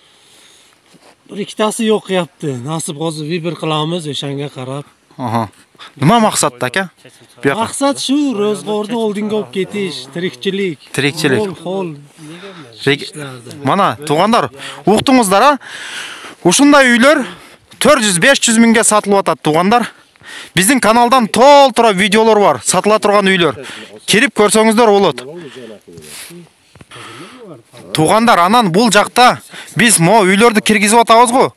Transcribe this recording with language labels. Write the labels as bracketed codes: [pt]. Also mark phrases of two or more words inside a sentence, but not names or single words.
[uz] Bir ikkitasi yo'q yapti. Nasib hozir bir qilamiz o'shanga qarab. Aha. Nima maqsadda aka? Bu yoqqa. Maqsad shu, ro'zg'orni oldinga olib ketish, tirikchilik. Hol. Mana tuganlar, uqdingizlar ha? [ky] Ушундай үйлөр 400-500 миңге сатылып атат тугандар. Биздин каналдан толтура видеолор бар, сатыла турган үйлөр. Кирип көрсөңүздөр болот. Тугандар, анан бул жакта биз мо үйлөрдү киргизип атабыз го.